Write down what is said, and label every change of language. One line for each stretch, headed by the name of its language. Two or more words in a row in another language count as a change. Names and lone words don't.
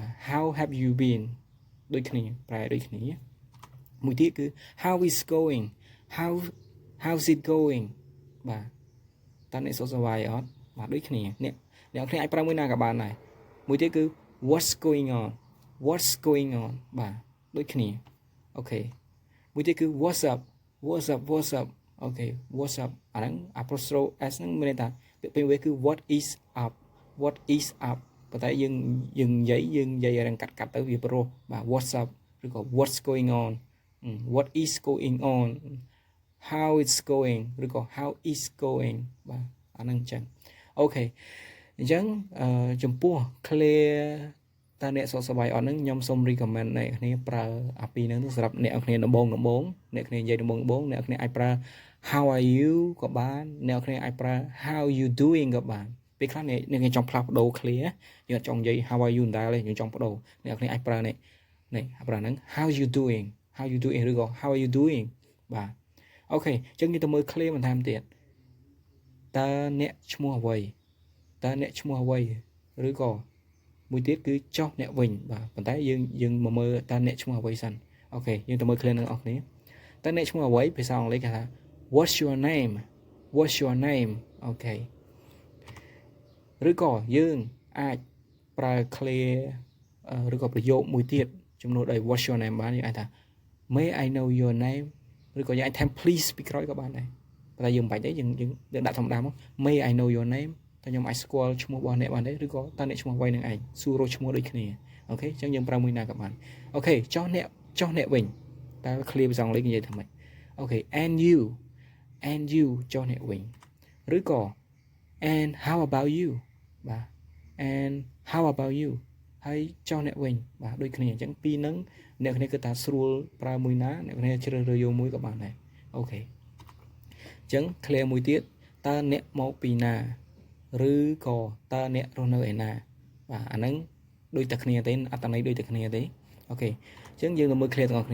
English: how have you been
Khmer: ដូចគ្នាប្រែដូចគ្នាមួយទៀតគឺ
English: how is going how's it going
Khmer: បាទតើអ្នកសុខសប្បាយអត់បាទដូចគ្នាអ្នកគ្នាអាចប្រើមួយណាក៏បានដែរមួយទៀតគឺ
English: what's going on
Khmer: បាទដូចគ្នាអូខេមួយទៀតគឺ what's up អូខេ
English: what's up
Khmer: អាហ្នឹង
English: apostrophe s
Khmer: ហ្នឹងមានន័យថាពាក្យពេចន៍វាគឺ
English: what is up
Khmer: ប៉ុន្តែយើងនិយាយឲ្យកាត់ទៅវាប្រុសបាទ
English: what's up
Khmer: ឬក៏
English: what's going on what is going on how it's going
Khmer: ឬក៏
English: how is going
Khmer: បាទអាហ្នឹងអញ្ចឹងអូខេអញ្ចឹងចំពោះ clear តើអ្នកសុខសប្បាយអត់ ហ្នឹងខ្ញុំសូម recommend អ្នកគ្នាប្រើអាពីរហ្នឹងទៅសម្រាប់អ្នកគ្នាដំបូងអ្នកគ្នានិយាយដំបូងអ្នកគ្នាអាចប្រើ
English: how are you
Khmer: ក៏បានអ្នកគ្នាអាចប្រើ
English: how you doing
Khmer: ក៏បានពេលខ្លះអ្នកគ្នាចង់ផ្លាស់ប្ដូរ clear យើងអត់ចង់និយាយ
English: how are you
Khmer: ដែរទេយើងចង់ប្ដូរអ្នកគ្នាអាចប្រើនេះប្រើហ្នឹង
English: how you doing
Khmer: ឬក៏
English: how are you doing
Khmer: បាទអូខេអញ្ចឹងយើងទៅមើល clear បន្ថែមទៀតតើអ្នកឈ្មោះអ្វី ឬក៏មួយទៀតគឺចោះអ្នកវិញបាទប៉ុន្តែយើងមកមើលតើអ្នកឈ្មោះអ្វីសិនអូខេយើងទៅ មើល clear នឹងអស់គ្នាតើអ្នកឈ្មោះអ្វីភាសាអង់គ្លេសគេថា
English: what's your name
Khmer: អូខេឬក៏យើងអាចប្រើ clear ឬក៏ប្រយោគមួយទៀតជំនួសដោយ
English: what's your name
Khmer: បានយើងអាចថា
English: may I know your name
Khmer: ឬក៏យើងអាចថែម please ពីក្រោយក៏បានដែរប៉ុន្តែយើងមិនបាច់ទេយើងដាក់ធម្មតាមក
English: may I know your name
Khmer: តើខ្ញុំអាចស្គាល់ឈ្មោះរបស់អ្នកបានទេឬក៏តើអ្នកឈ្មោះអ្វីនឹងឯងសួររកឈ្មោះដូចគ្នា អូខេអញ្ចឹងយើងប្រើមួយណាក៏បានអូខេចុះអ្នកវិញតើ clear ភាសាអង់គ្លេសនិយាយថាម៉េចអូខេ
English: and you
Khmer: ចុះអ្នកវិញឬក៏
English: and how about you
Khmer: បាទ
English: and how about you
Khmer: ហើយចុះអ្នកវិញបាទដូចគ្នាអញ្ចឹងពីរហ្នឹងអ្នកគ្នាគឺថាស្រួលប្រើមួយណាអ្នកគ្នាជ្រើសរើសយកមួយក៏បានដែរអូខេអញ្ចឹង clear មួយទៀតតើអ្នកមកពីណាឬក៏តើអ្នករស់នៅឯណាបាទអាហ្នឹងដូចតែគ្នាទេអត្ថន័យដូចតែគ្នាទេអូខេអញ្ចឹងយើងទៅមើល clear ទាំងអស់